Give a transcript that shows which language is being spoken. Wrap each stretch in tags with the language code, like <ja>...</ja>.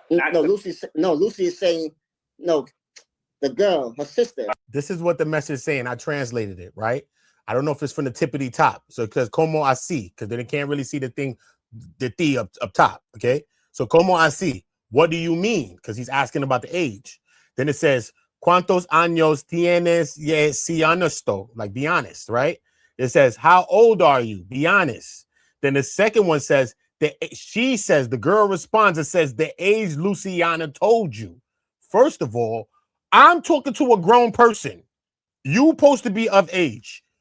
<en>Lucy is saying, no, the girl, her sister. This is what the message is saying. I translated it, right? I don't know if it's from the tippity top. So because</en> <es>como así,</es> <en>because then they can't really see the thing, the T up top, okay? So</en> <es>como así,</es> <en>what do you mean? Because he's asking about the age. Then it says,</en> <es>¿Cuántos años tienes?</es> <en>Yes,</en> <es>si honesto,</es> <en>like be honest, right? It says, how old are you? Be honest. Then the second one says, she says, the girl responds and says, the age Luciana told you. First of all, I'm talking to a grown person. You supposed to be of age.</en>